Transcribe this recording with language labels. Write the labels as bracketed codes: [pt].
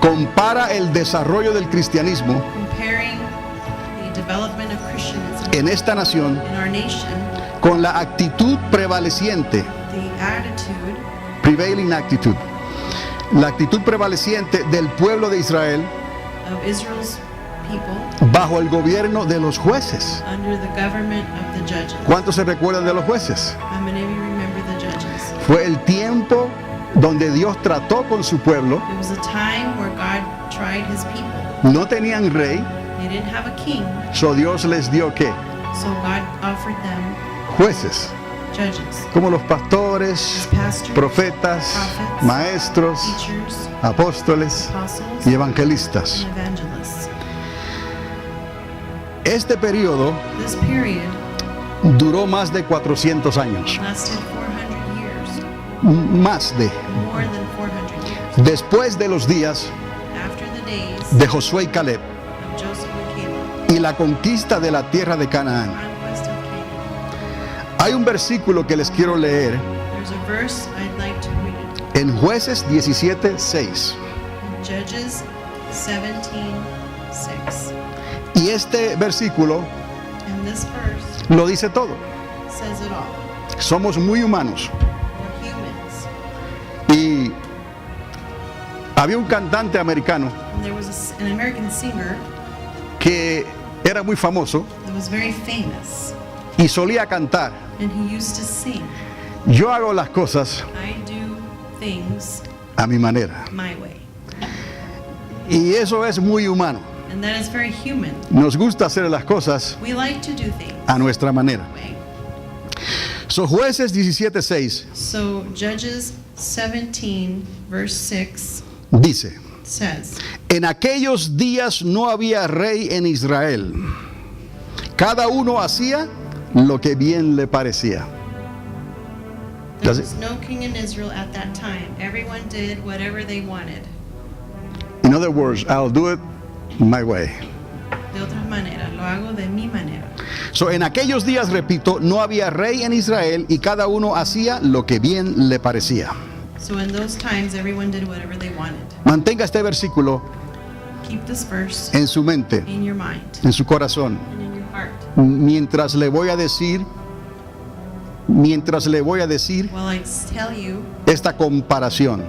[es] compara el desarrollo del cristianismo [en] comparing the development of Christianism [es] en esta nación [en] in our nation, [es] con la actitud prevaleciente, [en] the attitude prevailing attitude, [es] la actitud prevaleciente del pueblo de Israel [en] of Israel's people [es] bajo el gobierno de los jueces. [en] under the government of the judges. [es] ¿Cuántos se recuerdan de los jueces? [en] How many of you remember the judges? [es] Fue el tiempo donde Dios trató con su pueblo. [en] It was a time where God tried his people. [es] No tenían rey, [en] They didn't have a king, [es] so Dios les dio ¿qué? [en] so God offered them [es] Jueces, [en] judges, [es] como los pastores, [en] pastors, [es] profetas, [en] prophets, [es] maestros, [en] teachers, [es] apóstoles [en] apostles, [es] y evangelistas. [en] and evangelists. [es] Este periodo [en] This period [es] duró más de 400 años, [en] lasted 400 years, [es] más de, [en] more than 400 years. [es] después de los días [en] After the days [es] de Josué y Caleb [en] of Joseph and Caleb, [es] y la conquista de la tierra de Canaán. [en] conquest of Canaan. [es] Hay un versículo que les quiero leer [en] There's a verse I'd like to read [es] en Jueces 17:6. [en] in Judges 17:6. [es] Y este versículo [en] And this verse [es] lo dice todo. [en] says it all. [es] Somos muy humanos. [en] We're humans. [es] Y había un cantante americano [en] And there was an American singer [es] que era muy famoso [en] that was very famous, [es] y solía cantar: [en] and he used to sing, [es] yo hago las cosas [en] I do things [es] a mi manera. [en] my way. [es] Y eso es muy humano. [en] And that is very human. [es] Nos gusta hacer las cosas [en] We like to do things [es] a nuestra manera. [en] that way. [es] So, Jueces 17:6 [en] So Judges 17 verse 6 [es] dice: [en] says, [es] en aquellos días no había rey en Israel. Cada uno hacía lo que bien le parecía. [en] there Does it- was no king in Israel at that time. Everyone did whatever they wanted. In other words, I'll do it my way. [es] De otra manera, lo hago de mi manera. So, en aquellos días, repito, no había rey en Israel y cada uno hacía lo que bien le parecía. [en] So in those times, everyone did whatever they wanted. [es] Mantenga este versículo [en] Keep this verse [es] en su mente, [en] in your mind [es] en su corazón, [en] and in your heart. [es] mientras le voy a decir [en] While I tell you [es] esta comparación.